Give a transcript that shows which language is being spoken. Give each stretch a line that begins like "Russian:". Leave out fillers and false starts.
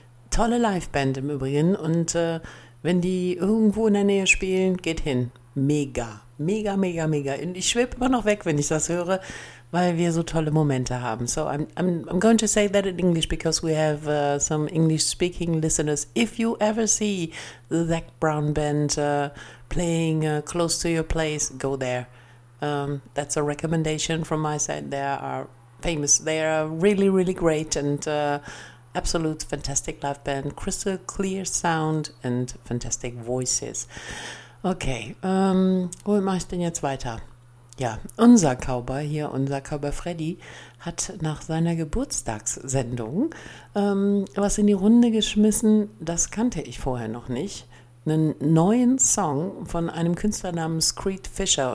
German: Tolle Liveband im Übrigen. Und wenn die irgendwo in der Nähe spielen, geht hin. Mega. Mega, mega, mega. Und ich schwebe immer noch weg, wenn ich das höre, weil wir so tolle Momente haben.
English: So, I'm going to say that in English because we have some English-speaking listeners. If you ever see the Zac Brown Band playing close to your place, go there. That's a recommendation from my side. They are famous. They are really, really great and absolute fantastic live band. Crystal clear sound and fantastic voices.
German: Okay, wo mache ich denn jetzt weiter? Ja, unser Cowboy hier, unser Cowboy Freddy, hat nach seiner Geburtstagssendung was in die Runde geschmissen, das kannte ich vorher noch nicht, einen neuen Song von einem Künstler namens Creed Fischer.